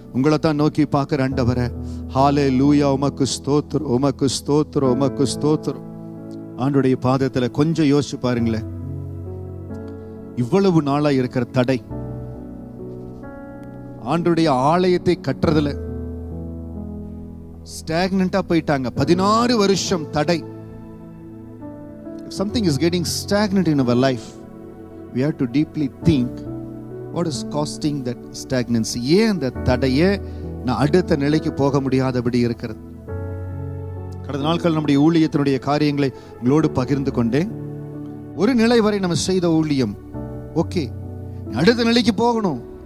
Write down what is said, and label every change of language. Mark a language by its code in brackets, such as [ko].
[ta] உங்களை தான் நோக்கி பார்க்கிற ஆண்டவரே. ஹல்லேலூயா, உமக்கு ஸ்தோத்திரம், உமக்கு ஸ்தோத்திரம், உமக்கு ஸ்தோத்திரம். ஆண்டவருடைய பாதத்துல கொஞ்சம் யோசிச்சு பாருங்களேன். இவ்வளவு நாளா இருக்கிற தடை, ஆண்டவருடைய ஆலயத்தை கட்டுறதுல ஸ்டாக்னண்டா போயிட்டாங்க. 16 வருஷம் தடை. [en] If something is getting stagnant in our life, we have to deeply think what is causing that stagnancy. [ta] ஏன் அந்த தடையே நான் அடுத்த நிலைக்கு போக முடியாதபடி இருக்கிறது? கடந்த நாட்கள் நம்முடைய ஊழியத்தினுடைய காரியங்களை உங்களோடு பகிர்ந்து கொண்டேன். ஒரு நிலை வரை நம்ம செய்த ஊழியம் ஓகே, அடுத்த நிலைக்கு போகணும்.